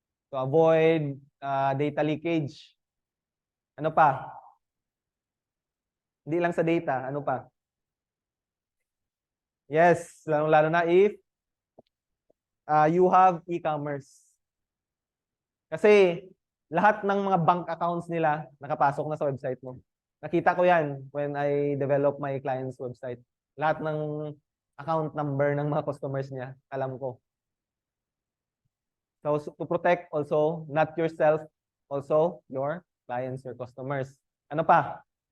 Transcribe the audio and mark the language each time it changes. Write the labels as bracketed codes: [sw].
[en] To avoid data leakage. [tl] Ano pa? Hindi lang sa data. Ano pa? [en] Yes. [tl] Lalo na [en] if you have e-commerce. [tl] Kasi lahat ng mga bank accounts nila nakapasok na sa website mo. Nakita ko yan [en] when I develop my client's website. [tl] Lahat ng account number ng mga customers niya, alam ko. [en] So to protect also, not yourself, also your clients, your customers. [tl] Ano pa?